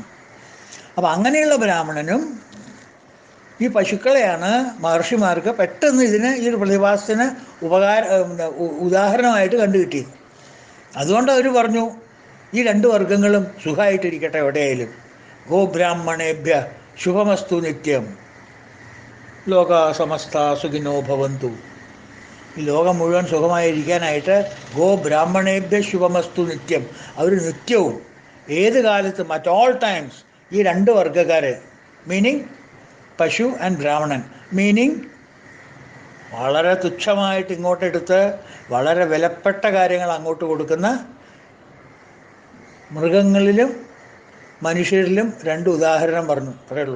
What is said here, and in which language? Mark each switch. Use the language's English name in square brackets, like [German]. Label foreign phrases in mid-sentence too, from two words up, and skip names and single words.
[Malayalam] അപ്പം അങ്ങനെയുള്ള ബ്രാഹ്മണനും ഈ പശുക്കളെയാണ് മഹർഷിമാർക്ക് പെട്ടെന്ന് ഈ ഒരു പ്രതിഭാസത്തിന് ഉദാഹരണമായിട്ട് കണ്ടുകിട്ടിയത്. അതുകൊണ്ട് അവർ പറഞ്ഞു, ഈ 2 വർഗങ്ങളും സുഖമായിട്ടിരിക്കട്ടെ എവിടെയായാലും. [Sanskrit] ഗോബ്രാഹ്മണേഭ്യ ശുഭമസ്തു നിത്യം, ലോകാ സമസ്ത സുഖിനോ ഭവന്തു. [Malayalam] ഈ ലോകം മുഴുവൻ സുഖമായിരിക്കാനായിട്ട് [Sanskrit] ഗോബ്രാഹ്മണേഭ്യ ശുഭമസ്തു നിത്യം. [Malayalam] അവർ നിത്യവും ഏത് കാലത്തും [English] at all times [Malayalam] ഈ 2 വർഗ്ഗക്കാർ, മീനിങ് പശു ആൻഡ് ബ്രാഹ്മണൻ, മീനിങ് വളരെ തുച്ഛമായിട്ട് ഇങ്ങോട്ടെടുത്ത് വളരെ വിലപ്പെട്ട കാര്യങ്ങൾ അങ്ങോട്ട് കൊടുക്കുന്ന മൃഗങ്ങളിലും മനുഷ്യരിലും രണ്ട് ഉദാഹരണം പറഞ്ഞു, അത്രയേ ഉള്ളൂ.